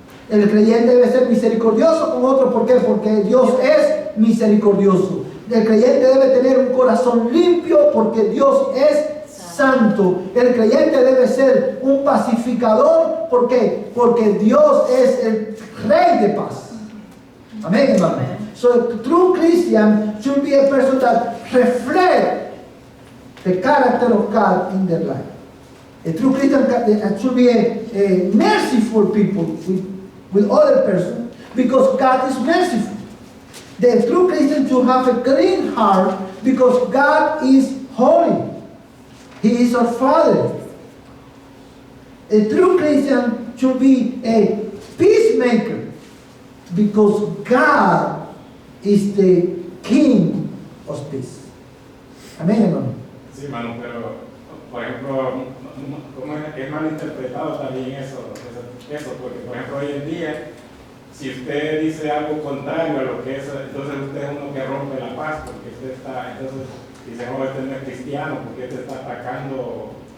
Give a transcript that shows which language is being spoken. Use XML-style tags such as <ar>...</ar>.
<es>El creyente debe ser misericordioso con otros. ¿Por qué? Porque Dios es misericordioso. El creyente debe tener un corazón limpio porque Dios es santo. El creyente debe ser un pacificador. ¿Por qué? Porque Dios es el Rey de paz. Amén, hermano.</es> <en>Amen. So a true Christian should be a person that reflects the character of God in their life. A true Christian should be a merciful people with other person, because God is merciful. The true Christian should have a clean heart because God is holy. He is our Father. A true Christian should be a peacemaker because God is the King of peace.</en> <es>Amén, hermano. Sí, hermano, pero por ejemplo, ¿cómo es malinterpretado también eso? Porque por ejemplo hoy en día, si usted dice algo contrario a lo que es, entonces usted es uno que rompe la paz, porque usted está, entonces dice, no, este no es cristiano, porque este está atacando.</es>